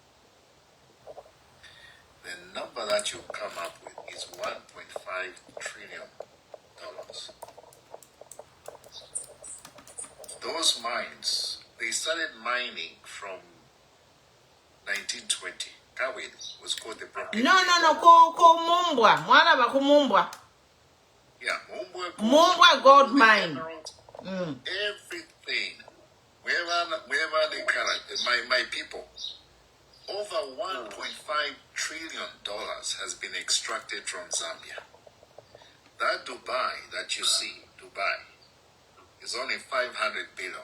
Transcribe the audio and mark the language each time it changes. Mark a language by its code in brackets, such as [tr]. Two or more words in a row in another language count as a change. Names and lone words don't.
[en] The number that you come up with is $1.5 trillion. Those mines, they started mining from 1920. Kawed was called the Broken. [bem] No, ko Mumbwa. Mwana ba Mumbwa. [en] Yeah, Mumbwa gold mine. Everything. Wherever they can, my people. Over $1.5 trillion has been extracted from Zambia. That Dubai that you see, Dubai, is only 500 billion.